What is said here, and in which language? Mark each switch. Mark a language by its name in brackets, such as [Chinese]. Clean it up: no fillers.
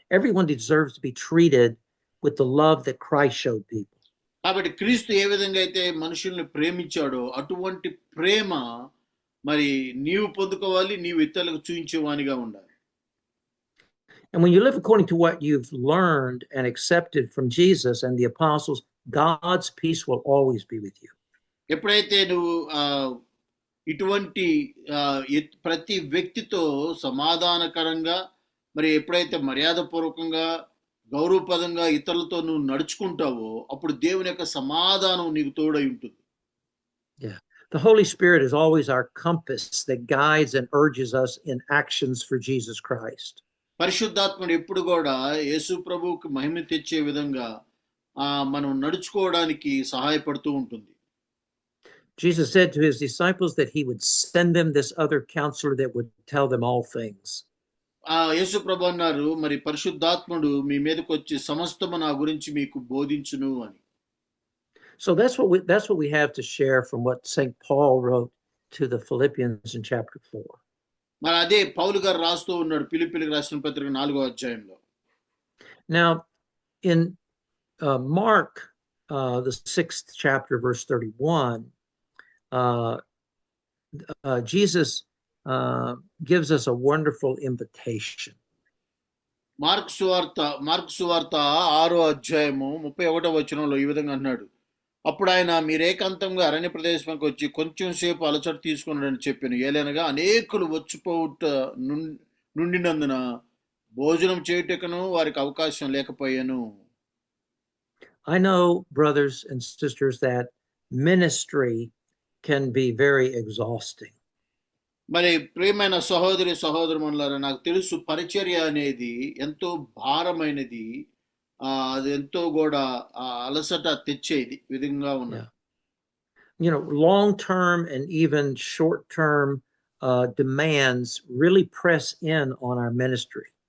[English] Everyone deserves to be treated with the love that Christ showed people. [Telugu] కాబట్టి క్రీస్తు ఏ విధంగా అయితే మనుషుల్ని ప్రేమించాడో అటువంటి ప్రేమ మరి నీవు పొందుకోవాలి, నీవు ఇతరులకు చూపించేవానిగా ఉండాలి. [English] And when you live according to what you've learned and accepted from Jesus and the apostles, God's peace will always be with you. [Telugu] ఎప్పుడైతే నువ్వు ఇటువంటి ప్రతి వ్యక్తితో సమాధానకరంగా మరి ఎప్పుడైతే మర్యాదపూర్వకంగా గౌరవపదంగా ఇతరులతో నువ్వు నడుచుకుంటావో అప్పుడు దేవుని యొక్క సమాధానం నీకు తోడై ఉంటుంది. Yeah. [English] The Holy Spirit is always our compass that guides and urges us in actions for Jesus Christ. [Telugu] పరిశుద్ధాత్ముడు ఎప్పుడు కూడా యేసు ప్రభువుకి మహిమ తెచ్చే విధంగా మనం నడుచుకోవడానికి సహాయపడుతూ ఉంటుంది. [English] Jesus said to his disciples that he would send them this other counselor that would tell them all things. [Telugu] యేసు ప్రభు అన్నారు, మరి పరిశుద్ధాత్ముడు మీ మీదకి వచ్చి సమస్తము నా గురించి మీకు బోధించును అని. [English] So that's what we have to share from what St. Paul wrote to the Philippians in chapter 4. [Telugu] మరి అదే పౌలు గారు రాస్తూ ఉన్నాడు ఫిలిప్పీయులకు రాసిన పత్రిక 4వ అధ్యాయంలో. [English] Now in Mark the 6th chapter verse 31, Jesus gives us a wonderful invitation. [Telugu] Mark సువార్త 6వ అధ్యాయము 31వ వచనంలో ఈ విధంగా అన్నాడు, అప్పుడు ఆయన మీరు ఏకాంతంగా అరణ్య ప్రదేశానికి వచ్చి కొంచెం సేపు అలసట తీసుకున్నాడని చెప్పాను. ఏలనగా అనేకులు వచ్చిపోవుట నుండినందున భోజనం చేయుటకును వారికి అవకాశం లేకపోయాను. [English] I know, brothers and sisters, that ministry can be very exhausting. [Telugu] మరి ప్రియమైన సహోదరి సహోదరులారా, నాకు తెలుసు పరిచర్య అనేది ఎంతో భారమైనది, అది ఎంతో కూడా అలసట తెచ్చేది విధంగా ఉన్నది. [English] You know, long-term and even short-term demands really press in on our ministry.